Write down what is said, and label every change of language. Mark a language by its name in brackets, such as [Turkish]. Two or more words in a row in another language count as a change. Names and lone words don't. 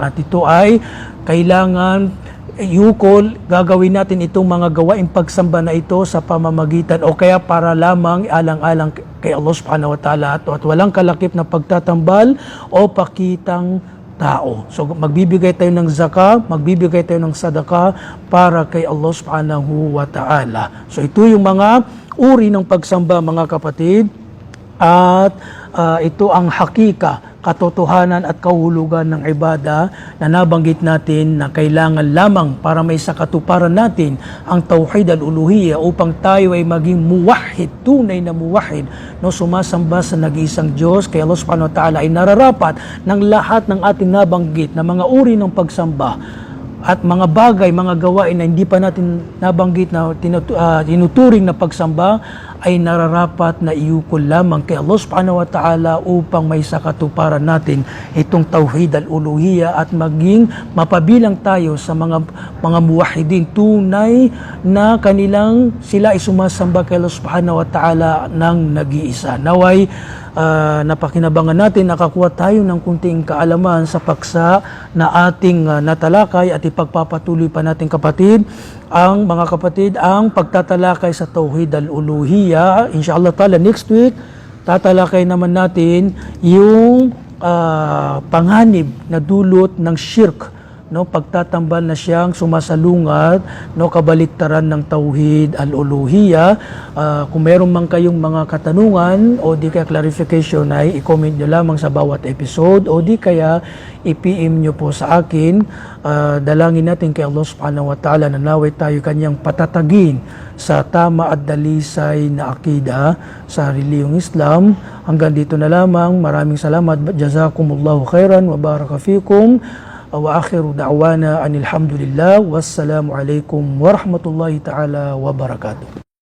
[Filipino] At ito ay kailangan yukol, gagawin natin itong mga gawaing pagsamba na ito sa pamamagitan o kaya para lamang alang-alang kay Allah [Arabic] سبحانه وتعالى, [Filipino] at walang kalakip na pagtatambal o pakitang tao. So magbibigay tayo ng zaka, magbibigay tayo ng sadaka para kay Allah [Arabic] سبحانه وتعالى. [Filipino] So ito yung mga uri ng pagsamba mga kapatid. At ito ang hakika, katotohanan at kahulugan ng ibada na nabanggit natin na kailangan lamang para may sakatuparan natin ang [Arabic] توحيد الألوهية [Filipino] upang tayo ay maging muwahhid, tunay na muwahhid, no, sumasamba sa nag-iisang Diyos. Kaya Allah [Arabic] سبحانه وتعالى [Filipino] ay nararapat ng lahat ng ating nabanggit na mga uri ng pagsamba at mga bagay, mga gawain na hindi pa natin nabanggit na tinuturing na pagsamba ay nararapat na iukol lamang kay Allah subhanahu wa ta'ala upang may sakatuparan natin itong [Arabic] توحيد الألوهية [Filipino] at maging mapabilang tayo sa mga muwahhidin, tunay na kanilang sila ay sumasamba kay Allah [Arabic] سبحانه وتعالى [Filipino] ng nag-iisa. Naway napakinabangan natin, nakakuha tayo ng kunting kaalaman sa paksa na ating natalakay, at ipagpapatuloy pa natin kapatid, mga kapatid, ang pagtatalakay sa [Arabic] توحيد الألوهية. إن شاء الله تعالى [English] next week [Filipino] tatalakay naman natin yung panganib na dulot ng shirk, no, pagtatambal na siyang sumasalungat, no, kabaliktaran ng [Arabic] توحيد الألوهية. [Filipino] Kung meron man kayong mga katanungan o di kaya clarification, ay i-comment nyo lamang sa bawat episode o di kaya i-PM nyo po sa akin. Dalangin natin kay Allah [Arabic] سبحانه وتعالى [Filipino] na naway tayo kanyang patatagin sa tama at dalisay na akida sa reliyong Islam. Hanggang dito na lamang. Maraming salamat. [Arabic] جزاكم الله خيرا وبارك فيكم وآخر دعوانا أن الحمد لله. والسلام عليكم ورحمة الله تعالى وبركاته.